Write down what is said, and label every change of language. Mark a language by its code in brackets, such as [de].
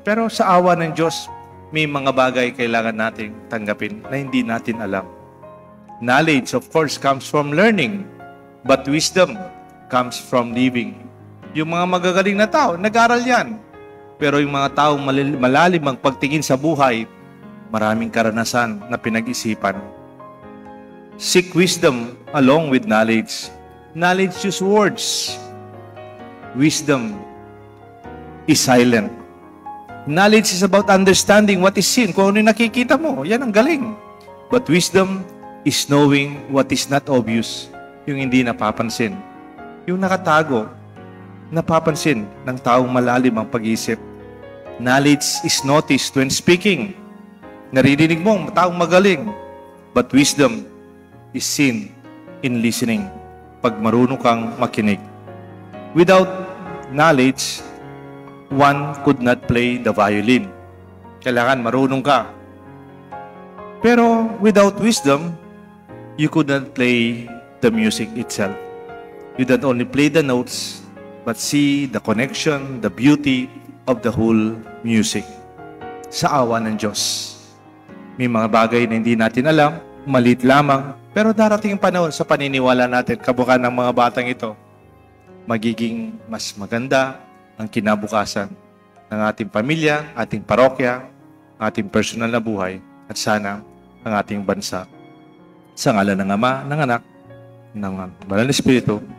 [tl] Pero sa awa ng Diyos, may mga bagay kailangan nating tanggapin na hindi natin alam. [en] Knowledge, of course, comes from learning, but wisdom comes from living. [tl] Yung mga magagaling na tao, nag-aral yan. Pero yung mga taong malalim ang pagtingin sa buhay, maraming karanasan na pinag-isipan. [en] Seek wisdom along with knowledge. Knowledge use words. Wisdom is silent. Knowledge is about understanding what is seen. [tl] Kung ano yung nakikita mo, yan ang galing. [en] But wisdom is knowing what is not obvious. [tl] Yung hindi napapansin. Yung nakatago, napapansin ng taong malalim ang pag-iisip. [en] Knowledge is noticed when speaking. [tl] Naririnig mo ang taong magaling. [en] But wisdom is seen in listening. [tl] Pag marunong kang makinig. [en] Without knowledge, one could not play the violin. [tl] Kailangan marunong ka. Pero [en] without wisdom, you could not play the music itself. You don't only play the notes, but see the connection, the beauty of the whole music. [tl] Sa awa ng Diyos. May mga bagay na hindi natin alam, maliit lamang, pero darating ang panahon sa paniniwala natin, kabukan ng mga batang ito, magiging mas maganda ang kinabukasan ng ating pamilya, ating parokya, ating personal na buhay, at sana ang ating bansa. Sa ngalan ng Ama, ng Anak, ng Banal na Espiritu.